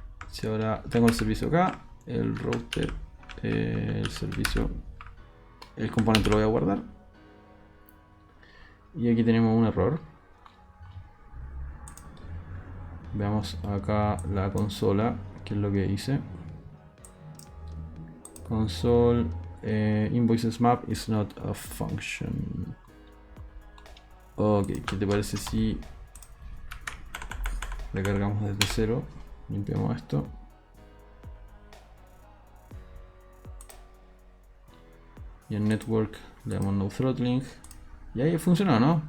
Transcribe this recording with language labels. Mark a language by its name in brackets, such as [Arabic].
[Spanish] Si ahora tengo el servicio acá, el router, el servicio, el componente lo voy a guardar. Y aquí tenemos un error. Veamos acá la consola, que es lo que hice. [English] Console invoices map is not a function. [Spanish] Ok, ¿qué te parece si recargamos desde cero? Limpiamos esto. Y en network le damos no throttling. Y ahí funcionó, ¿no?